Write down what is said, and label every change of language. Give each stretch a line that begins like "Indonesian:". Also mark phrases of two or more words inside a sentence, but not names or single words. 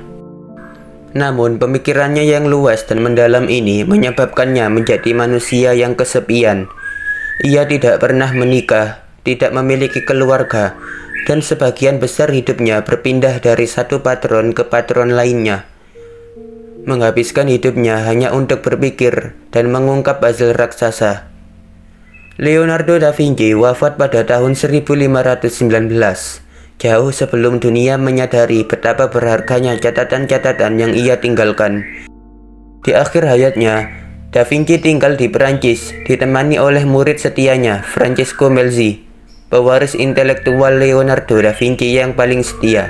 Indonesian: Namun pemikirannya yang luas dan mendalam ini menyebabkannya menjadi manusia yang kesepian. Ia tidak pernah menikah, tidak memiliki keluarga, dan sebagian besar hidupnya berpindah dari satu patron ke patron lainnya. Menghabiskan hidupnya hanya untuk berpikir dan mengungkap puzzle raksasa. Leonardo da Vinci wafat pada tahun 1519, jauh sebelum dunia menyadari betapa berharganya catatan-catatan yang ia tinggalkan. Di akhir hayatnya, Da Vinci tinggal di Perancis, ditemani oleh murid setianya, Francesco Melzi, pewaris intelektual Leonardo da Vinci yang paling setia.